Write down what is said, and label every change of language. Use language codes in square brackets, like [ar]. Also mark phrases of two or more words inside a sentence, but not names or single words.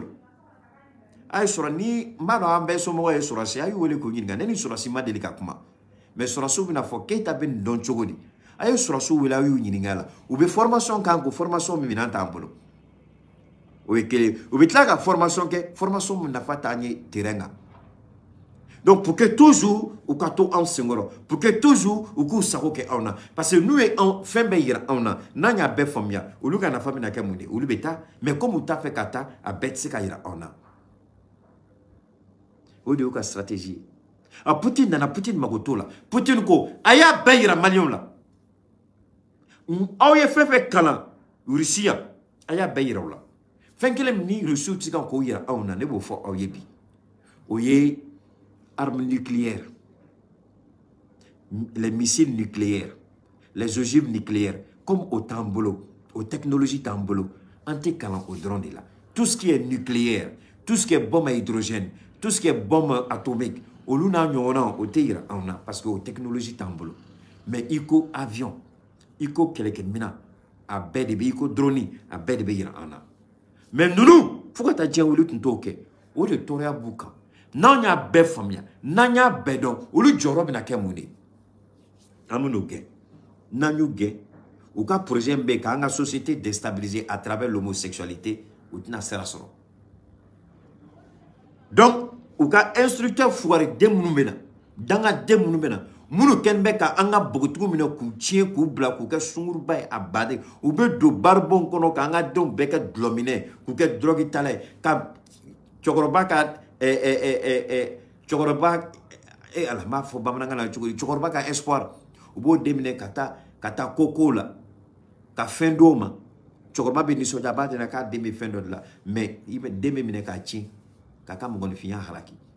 [bm] A ye sɔrɔ ni n b'a dɔn an bɛɛ somɔgɔ ye sɔrɔsi a y'u wele k'o ɲininka ne ni sɔrɔsi ma deli ka kuma mais sɔrɔsiw bɛna fɔ Keita bɛ nin dɔn cogo di a ye sɔrɔsiw wele a y'u ɲininka la u bɛ formation k'an ko formation min minɛn t'an bolo o ye kelen u bɛ tila ka formation kɛ formation min nafa t'an ye terrain kan [fr] donc pour que toujours [bm] u ka to anw senkɔrɔ [fr] pour que toujours [bm] u k'u sago kɛ anw na [fr] parce que [bm] n'u ye fɛn bɛɛ yira anw na n'an y'a bɛɛ faamuya olu ka nafa bɛna kɛ mun de olu bɛ taa [fr] mais comme [bm] u t'a fɛ ka taa a bɛɛ tɛ se ka yira anw na. O de y'u ka stratégie ye. A Poutine nana Poutine mago t'o la. Poutine ko a y'a bɛɛ yira maliyɛnw la. Aw ye fɛn fɛn kalan Russie yan a y'a bɛɛ yira u la. Fɛn kelen min ni Russiw tɛ se ka k'o yira anw na ne b'o fɔ aw ye bi. [fr] O ye armes nucléaires, les missiles nucléaires, les ogives nucléaires, comme au [bm] t'an bolo, [fr] aux technologies [bm] t'an bolo, an tɛ kalan o dɔrɔn de la. [fr] Tout ce qui est nucléaire, tout ce qui est bombe à hydrogène, tout ce qui est bombe atomique, [bm] olu n'a ɲɔgɔnna o tɛ yira anw na [fr] parce que [bm] o technologie t'an bolo. Mais i ko avion, i ko kɛlɛkɛminɛn, a bɛɛ de bɛ i ko drone, a bɛɛ de bɛ yira an na. Mais ninnu fo ka taa diɲɛ wuli tun t'o kɛ o de tɔɔrɔya b'u kan. N'an y'a bɛɛ faamuya n'an y'a bɛɛ dɔn olu jɔyɔrɔ bɛna kɛ mun de an bɛn'o gɛn n'an y'u gɛn u ka projet bɛ yen k'an ka [fr] société déstabiliser à travers l'homosexualité [bm] u tɛna sira sɔrɔ. Donc u ka instructeur fugari den minnu bɛ na dangaden minnu bɛ na minnu kɛlen bɛ ka an ka npogotigiw minɛ k'u tiɲɛ k'u bila k'u kɛ sunguruba ye a baden u bɛ don baribon kɔnɔ k'an ka denw bɛɛ kɛ dulɔminɛ k'u kɛ drogue tala ye ka cɛkɔrɔba ka cɛkɔrɔba ala m'a fɔ bamanankan na cogo di cɛkɔrɔba ka espoir u b'o den minɛ ka taa ko la ka fɛn d'o ma cɛkɔrɔba bɛ nisɔndiya a b'a dɛmɛ k'a den bɛ fɛn dɔ de la mais i bɛ den bɛ minɛ k'a tiɲɛ k'a ka mɔgɔninfinya halaki